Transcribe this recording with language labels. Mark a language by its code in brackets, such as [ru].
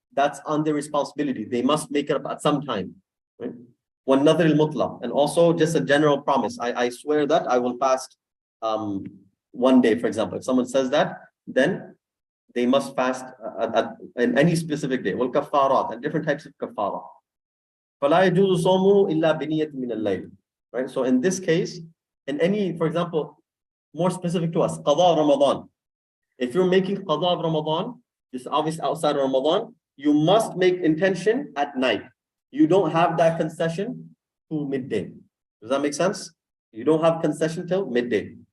[en] That's on their responsibility. They must make it up at some time. Right? One nadhr al-mutlaq, and also just a general promise. I swear that I will fast one day, for example. If someone says that, then they must fast in any specific day. Wal kafarat, and different types of kafara. [ar] فَلَا يَجُوزُ صَوْمُهُ إِلَّا بِنِيَّةٍ مِنَ اللَّيْلِ. [en] Right? So in this case, in any, for example, more specific to us, Qada Ramadan. If you're making Qada of Ramadan, this is obviously outside of Ramadan, you must make intention at night. You don't have that concession to midday. Does that make sense? You don't have concession till midday.